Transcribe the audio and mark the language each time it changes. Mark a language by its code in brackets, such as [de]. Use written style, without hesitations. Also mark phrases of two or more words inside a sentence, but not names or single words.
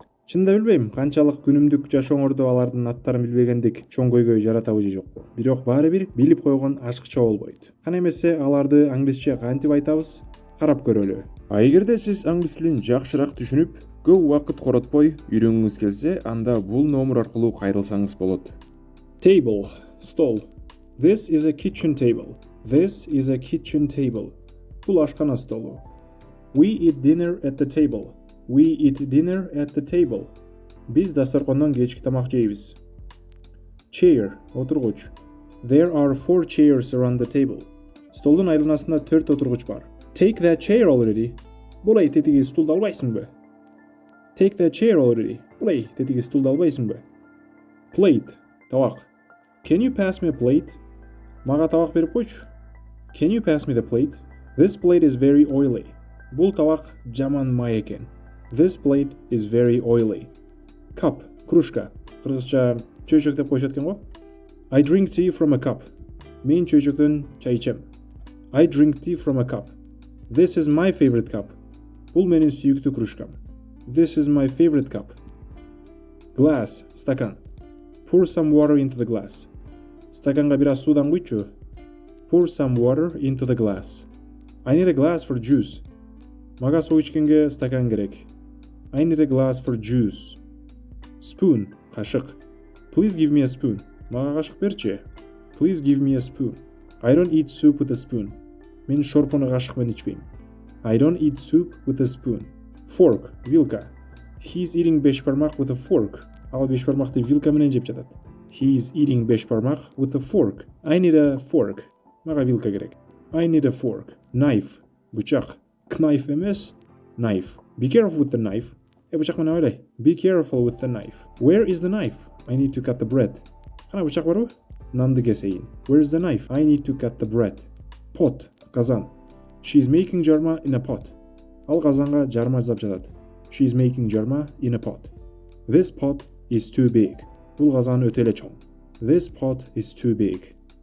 [ky] Чынында билбейм, канчалык күнүмдүк жашооңордо алардын аттарын билбегендик чоң көйгөй жаратабы же жокпу. Бирок баары бир билип койгон ашыкча болбойт. Кана эмесе аларды англисче кантип айтабыз? Карап көрөлү. Эгерде сиз англис тилин жакшыраак түшүнүп, көп убакыт коротпой үйрөнгүңүз келсе, анда бул номер аркылуу кайрылсаңыз болот. [en] Table, stol. This is a kitchen table. This is a kitchen table. [ky] Бул ашкана столу. [en] We eat dinner at the table. We eat dinner at the table. [ky] Биз дасторкондон кечки тамак жейбиз. [en] Chair, отургуч. There are 4 chairs around the table. [ky] Столдун айланасында 4 отургуч бар. [en] Take that chair already. [ky] Булай тетиги стулду албайсыңбы? [en] Take that chair already. [ky] Булай тетиги стулду албайсыңбы? [en] Plate, табак. Can you pass me a plate? [ky] Мага табак берип койчу. [en] Can you pass me the plate? This plate is very oily. [ky] Бул табак жаман май экен. [en] This plate is very oily. Cup, [ky] кружка. Кыргызча чөйчөк деп коюшат экен го. [en] I drink tea from a cup. [ky] Мен чөйчөктөн чай ичем. [en] I drink tea from a cup. This is my favorite cup. [ky] Бул менин сүйүктүү кружкам. [en] This is my favorite cup. Glass, стакан. Pour some water into the glass. [ky] Стаканга бир аз суудан куйчу. [en] Pour some water into the glass. I need a glass for juice. [ky] Мага суу ичкенге стакан керек. [en] I need a glass for juice. Spoon, кашык. Please give me a spoon. [ky] Мага кашык берчи. [en] Please give me a spoon. I don't eat soup with a spoon. [ky] Мен шорпону кашык менен ичпейм. [en] I don't eat soup with a spoon. Fork, вилка. He's eating бешбармак with a fork. [ky] Ал бешбармакты вилка менен жеп жатат. [en] He's eating бешбармак with a fork. I need a fork. [ky] Мага вилка керек. [en] I need a fork. Knife, бычак. Knife эмес, knife. Be careful with the knife. [ky] Бычак менен ойлой. [en] Be careful with the knife. Where is the knife? I need to cut the bread. [ky] Кана бычак барбы? Нанды кесейин. [en] Where is the knife? I need to cut the bread. Pot, казан. She's making жарма in a pot. [ky] Ал казанга жарма жасап жатат. [en] She's making жарма in a pot. This pot is too big. [ky] Бул казан өтө эле чоң. [en] This pot is too big.